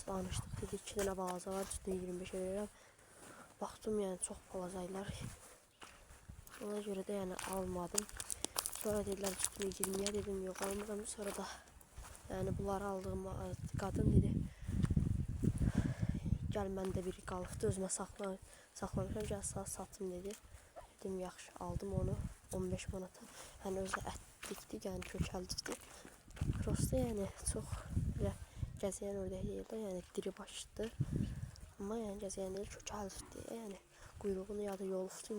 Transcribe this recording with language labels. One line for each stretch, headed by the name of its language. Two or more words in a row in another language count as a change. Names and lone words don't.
Turkish: Danıştık dedi 2 tane balaca var.
Azerbaijani: Üstüne 25 verirəm.
Turkish: Baktım yani çok balacaylar. Ona göre de yani almadım. Sonra dediler üstüne 20'ye dedim yok almadım.
Azerbaijani: Sonra da yani bunları aldığım kadın dedi gel məndə biri qalıbdı özümə saxlamışam gəl satım dedi. Dedim yaxşı aldım onu 15 manata. Yəni özü ətlikdi, yəni kökəllikdi. Prosta yəni çox belə gəzəyən ördək deyil də, yəni diri başdı. Amma yəni gəzəyən deyil kökəllikdi. Yəni quyruğunu ya da yolufdu.